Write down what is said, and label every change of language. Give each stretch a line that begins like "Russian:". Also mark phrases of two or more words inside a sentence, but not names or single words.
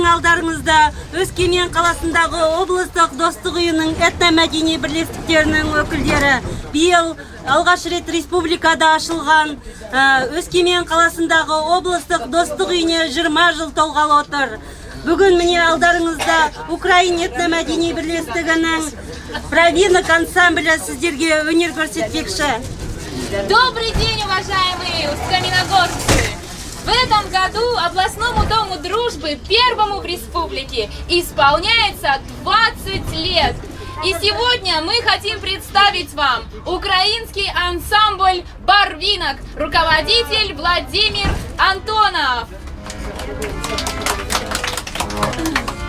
Kazakh: алдарыңызда Өскемен қаласындағы облыстық достық үйінің этномәдени бірлестіктерінің өкілдері биыл алғаш рет республикада ашылған Өскемен қаласындағы облыстық достық үйіне 20 жыл толғалы отыр. Бүгін міне алдарыңызда Украин этномәдени бірлестігінің Правинок ансамблі сіздерге өнер көрсетпекші.
Russian: Добрый день, уважаемые ускаменогорцы! В этом году областному дому дружбы, первому в республике, исполняется 20 лет. И сегодня мы хотим представить вам украинский ансамбль «Барвинок», руководитель Владимир Антонов.